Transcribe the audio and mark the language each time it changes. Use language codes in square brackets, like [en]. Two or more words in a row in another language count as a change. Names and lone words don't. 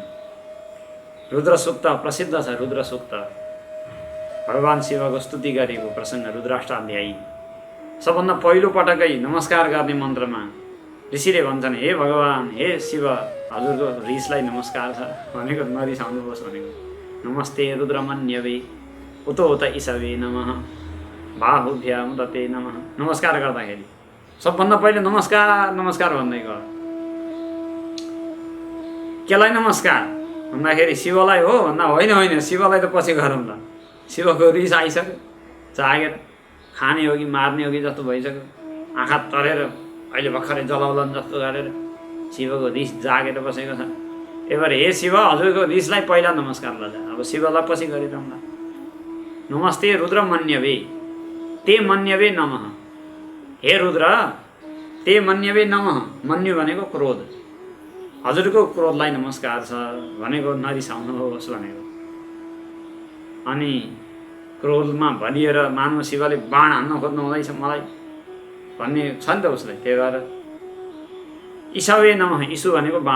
[ne] रुद्र सूक्त प्रसिद्ध छ। रुद्र सूक्त भगवान शिवको स्तुति गरेको प्रसङ्ग रुद्राष्टाध्यायी। सबभन्दा पहिलो पटकै नमस्कार गर्ने मन्त्रमा ऋषिले भन्छन्, हे भगवान, हे शिव, हजुरको रिसलाई नमस्कार छ भनेको नरिसाउनुहोस् भनेको। [sa] नमस्ते रुद्रमन्यवे उतो उत ईशवे नमः बाहुभ्याम दते नमः। [ne] नमस्कार गर्दाखेरि सबभन्दा पहिले नमस्कार नमस्कार भन्दै गर। केलाई नमस्कार भन्दाखेरि शिवलाई हो भन्दा होइन, होइन शिवलाई त पछि गरौँ ल। शिवको रिस आइसक्यो, जागेर खाने हो कि मार्ने हो कि जस्तो भइसक्यो। आँखा तरेर अहिले भर्खरै जलाउलन जस्तो गरेर शिवको रिस जागेर बसेको छ। एबार हे शिव, हजुरको रिसलाई पहिला नमस्कार लजा, अब शिवलाई पछि गरिरहँला। [sa] नमस्ते रुद्र मन्यवे ते मन्यवे नमः। हे रुद्र, ते मन्यवे नमः। [ne] मन्यु भनेको क्रोध, हजुरको क्रोधलाई नमस्कार छ भनेको, नरिसाउनुहोस् भनेको। अनि क्रोधमा भनिएर मानव शिवले बाण हान्न खोज्नु हुँदैछ मलाई भन्ने छ नि त उसलाई। त्यही भएर [sa] ईशवे नमः, [ne] ईशु भनेको बाण।